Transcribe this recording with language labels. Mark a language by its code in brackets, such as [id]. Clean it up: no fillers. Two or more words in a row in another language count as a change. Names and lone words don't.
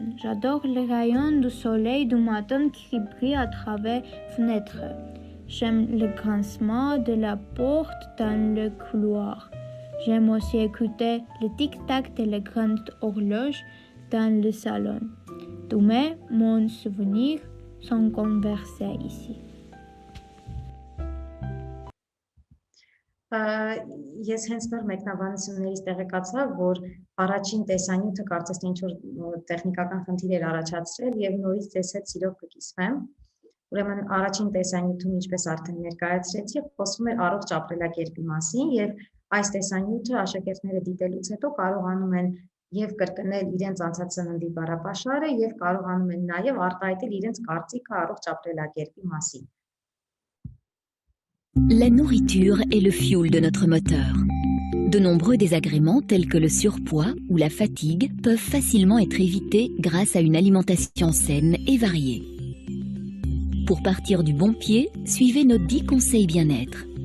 [fr] J'adore les rayons du soleil du matin qui brillent à travers les fenêtres. J'aime le grincement de la porte dans le couloir. J'aime aussi écouter le tic-tac de la grande horloge dans le salon. Tous mes souvenirs sont conversés ici. [hy] Ես հենց նոր մեկնաբանություններից տեղեկացա, որ առաջին տեսանյութը կարծես թե ինչ-որ տեխնիկական խնդիր էր առաջացրել եւ նորից ձեզ հետ սիրով կկիսվեմ։ Ուրեմն առաջին տեսանյութում, ինչպես արդեն ներկայացրեցի, խոսվում էր առողջ ապրելակերպի մասին եւ այս տեսանյութը աշակերտները դիտելուց հետո կարողանում են եւ կրկնել իրենց անցած սննդի բառապաշարը եւ կարողանում են նաեւ արտահայտել իրենց կարծիքը առողջ ապրելակերպի մասին։ [fr] La nourriture est le fioul de notre moteur. De nombreux désagréments tels que le surpoids ou la fatigue peuvent facilement être évités grâce à une alimentation saine et variée. Pour partir du bon pied, suivez nos 10 conseils bien-être.